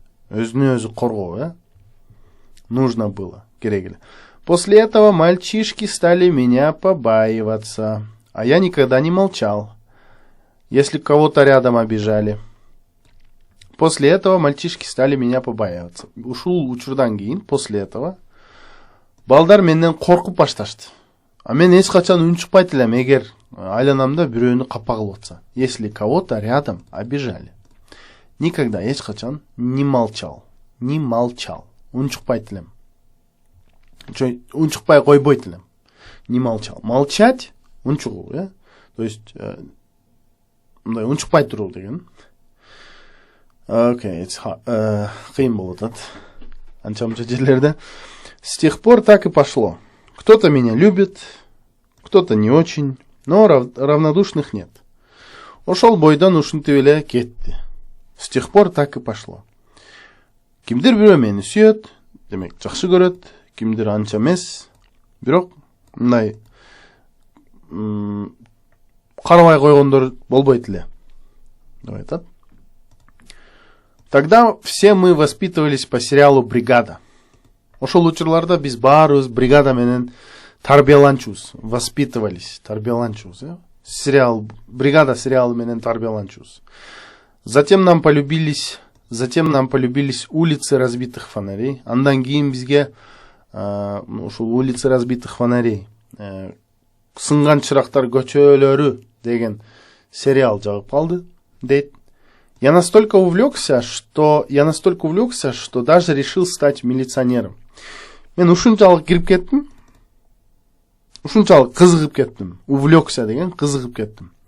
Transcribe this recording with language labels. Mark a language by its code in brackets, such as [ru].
[ky] Өзүнү өзү коргоо, [ru] нужно было, [ky] керек эле. [ru] После этого мальчишки стали меня побаиваться, а я никогда не молчал, если кого-то рядом обижали. После этого мальчишки стали меня побаиваться. [ky] Ушул учурдан кийин, [ru] после этого, [ky] балдар менден коркуп башташты. А мен эч качан үн чыкпайт элем, эгер айланамда бирөөнү капа кылып атса. [ru] Если кого-то рядом обижали. Никогда, [ky] эч качан [ru] не молчал. [ky] Үн чыкпайт элем. Үн чыкпай койбойт элем. [ru] Не молчал. [ky] Молчать, үн чыгуу, [ru] То есть, [ky] мындай үн чыкпай туруу деген. Окей, кыйын болуп атат. Анча-мынча жерлерде. [ru] С тех пор так и пошло. Кто-то меня любит, кто-то не очень, но равнодушных нет. [ky] Ошол бойдон ушинтип эле кетти. [ru] С тех пор так и пошло. [ky] Кимдир бирөө мени сүйөт, демек жакшы көрөт, кимдир анча эмес. Бирок мындай карабай койгондор болбойт эле. Деп айтат. [ru] Тогда все мы воспитывались по сериалу «Бригада». [ky] Ошол учурларда биз баарыбыз бригада менен тарбияланчубуз. Воспитывались, тарбияланчубуз, Сериал «Бригада» сериалы менен тарбияланчубуз. [ru] Затем нам полюбились улицы разбитых фонарей. [ky] Андан кийин бизге ушул [ru] улицы разбитых фонарей, [ky] сынган чырактар көчөлөрү деген сериал жагып калды, дейт. [ru] Я настолько увлекся, что даже решил стать милиционером. [ky] Мен ушунчалык кирип кеттим. Ушунчалык кызыгып кеттим. Увлекся деген кызыгып кеттим.